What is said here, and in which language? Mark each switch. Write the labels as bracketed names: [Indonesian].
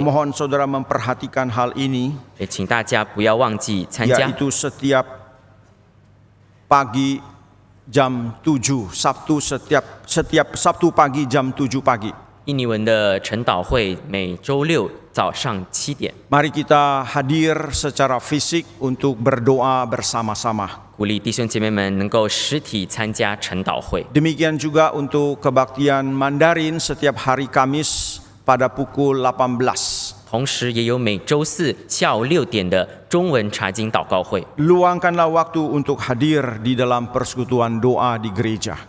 [Indonesian] Mohon saudara memperhatikan hal ini, [Chinese] 也请大家不要忘记参加。 [Indonesian] yaitu setiap pagi jam 7 Sabtu setiap Sabtu pagi jam 7 pagi. [Chinese] 印尼文的晨祷会每周六早上7点， [Indonesian] Mari kita hadir secara fisik untuk berdoa bersama-sama. [Chinese] 鼓励弟兄姐妹们能够实体参加晨祷会。 [Indonesian] Demikian juga untuk kebaktian Mandarin setiap hari Kamis pada pukul 18. [Chinese] 同时，也有每周四下午6点的中文查经祷告会， [Indonesian] Luangkanlah waktu untuk hadir di dalam persekutuan doa di gereja.